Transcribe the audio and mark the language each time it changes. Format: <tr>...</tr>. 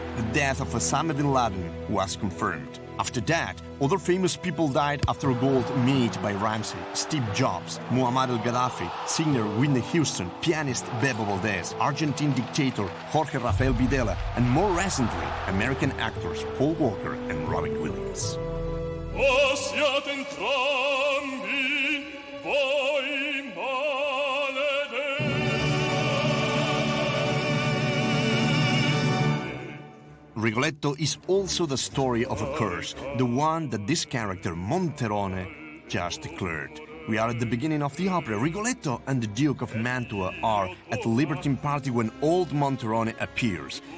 <en>the death of Osama bin Laden was confirmed. After that, other famous people died after gold made by Ramsey, Steve Jobs, Muammar al-Gaddafi, singer Whitney Houston, pianist Bebo Valdez, Argentine dictator Jorge Rafael Videla, and more recently, American actors Paul Walker and Robin Williams.</en> <it>O siate entrambi voi maledetti.</it> <en>Rigoletto is also the story of a curse, the one that this character, Monterone, just declared. We are at the beginning of the opera. Rigoletto and the Duke of Mantua are at the libertine party when old Monterone appears.</en>